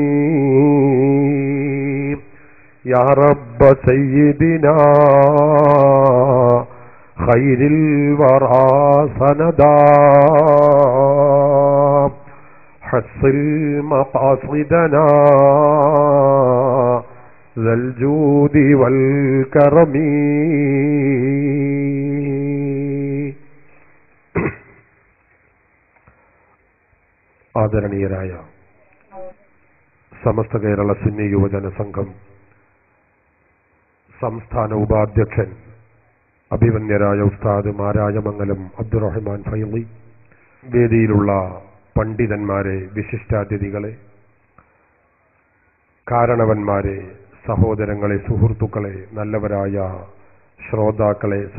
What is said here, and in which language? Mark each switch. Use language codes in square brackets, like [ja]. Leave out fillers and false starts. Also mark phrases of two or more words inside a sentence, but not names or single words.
[ar] يا رب سيدنا خير الورى سندا، حصل مقاصدنا ذا الجود والكرم. [ml] ആദരണീയരായ സമസ്ത കേരള സുന്നി യുവജന സംഘം സംസ്ഥാന ഉപാധ്യക്ഷൻ അഭിമന്യരായ ഉസ്താദ് മാരായമംഗലം അബ്ദുറഹ്മാൻ ഫൈളി, വേദിയിലുള്ള പണ്ഡിതന്മാരെ, വിശിഷ്ടാതിഥികളെ, കാരണവന്മാരെ, സഹോദരങ്ങളെ, സുഹൃത്തുക്കളെ, നല്ലവരായ ശ്രോതാക്കളെ,